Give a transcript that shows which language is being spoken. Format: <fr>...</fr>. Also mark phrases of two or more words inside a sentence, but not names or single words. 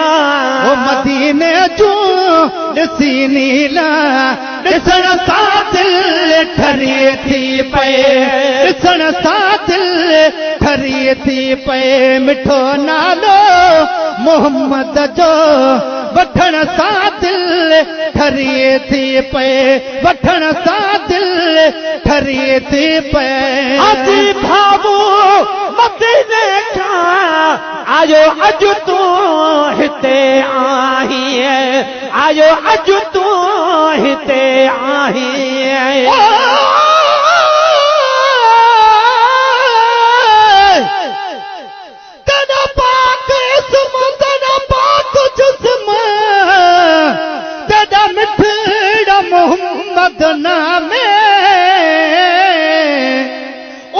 <sd>ओ मदीने जो ॾिसी नीला ॾिसण सां दिल ठरी थी पए ॾिसण सां दिल ठरी थी पए मिठो नालो मोहम्मद जो वठण सां दिल ठरी थी पए वठण सां दिल ठरी थी पए अजी भावो मदीने खां आयो अॼु तूं हिते आहीं आयो अॼु तूं हिते आहीं</sd> <pa>तेरा पाक इस्म तेरा पाक जिस्म तेरा मिठड़ा मोहम्मद नामे ओ</pa>